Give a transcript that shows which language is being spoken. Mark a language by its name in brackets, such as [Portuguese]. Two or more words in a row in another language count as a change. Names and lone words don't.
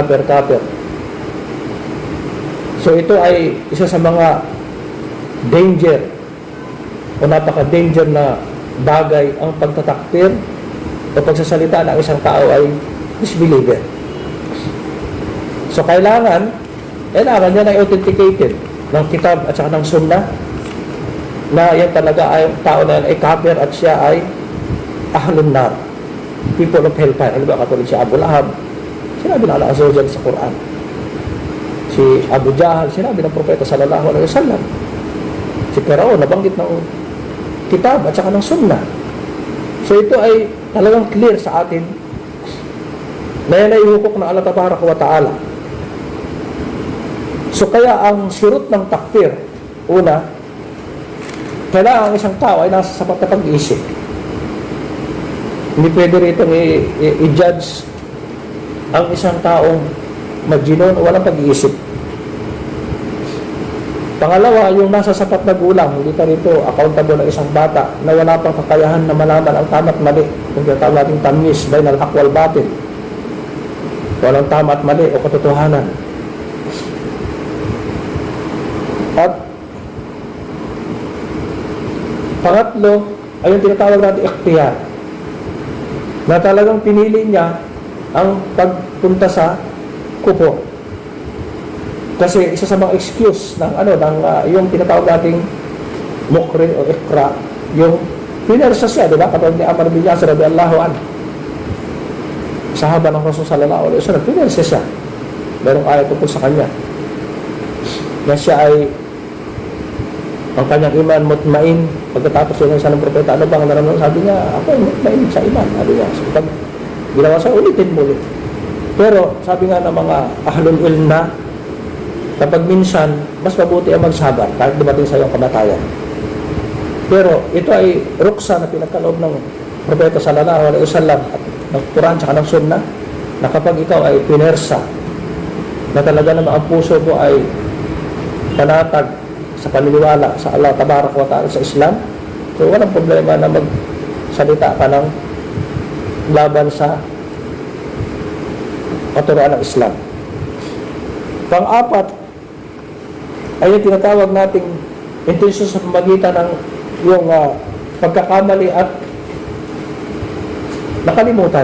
[Filipino] So ito ay isa sa mga danger o napaka-danger na bagay ang pagtatakfir o pagsasalita ng isang tao ay disbeliever. So kailangan yan ay authenticated ng kitab at saka ng sunnah na yan talaga ay tao na yan ay kafir at siya ay [Arabic] أهل النار, [English] people of hellfire. [Filipino] Ano ba katulad si Abu Lahab, sinabi na [Arabic] الله عز وجل [Filipino] sa Quran. Si Abu Jahal, sinabi ng propeta [Arabic] صلى الله عليه وسلم. [Filipino] Si Pharaoh, nabanggit ng kitab at saka ng sunnah. So ito ay talagang clear sa atin na yan ay hukuk ng [Arabic] الله تبارك وتعالى. [Filipino] So kaya ang syurut ng takfir, una, kailangan ang isang tao ay nasa sapat na pag-iisip. Hindi pwede rito i-judge ang isang taong magjinon o walang pag-iisip. Pangalawa, yung nasa sapat na gulang, hindi ka rito accountable ng isang bata na wala pang kakayahan na malaman ang tama at mali. Kung tinatawag natin [Arabic] تمييز بين الحق والباطل. [Filipino] Walang tama at mali o katotohanan. At pangatlo, ay yung tinatawag natin ikhtiyar, na talagang pinili niya ang pagpunta sa kufur. Kasi isa sa mga excuse ng yung tinatawag nating mukri o ikra, yung pinersa siya, di ba? Katulad ni Ammar bin Yasir [Arabic] رضي الله عنه, [Filipino] sahaba ng Rasul [Arabic] صلى الله عليه وسلم, [Filipino] pinersa siya. Merong ayat tungkol sa kanya na siya ay ang kanyang [Arabic] إيمان مطمئن. [Filipino] Pagkatapos yun ng ng propeta, ano bang naramdaman? Sabi niya, ako ay mutmain sa iman. Sabi niya, so, pag ginawa sa ulitin mo ulit. Pero sabi nga ng mga [Arabic] أهل العلم [Filipino] na kapag minsan, mas mabuti ang magsabar kahit dumating sa iyong kamatayan. Pero ito ay ruksa na pinagkaloob ng propeta [Arabic] صلى الله عليه وسلم [Filipino] at ng Quran at ng Sunnah, na kapag ikaw ay pinersa, na talaga naman ang puso mo ay panatag sa paniniwala sa [Arabic] الله تبارك وتعالى, [Filipino] sa Islam, so walang problema na magsalita ka ng laban sa katuruan ng Islam. Pang-apat ay yung tinatawag nating intensyon sa pamagitan ng yung pagkakamali at nakalimutan.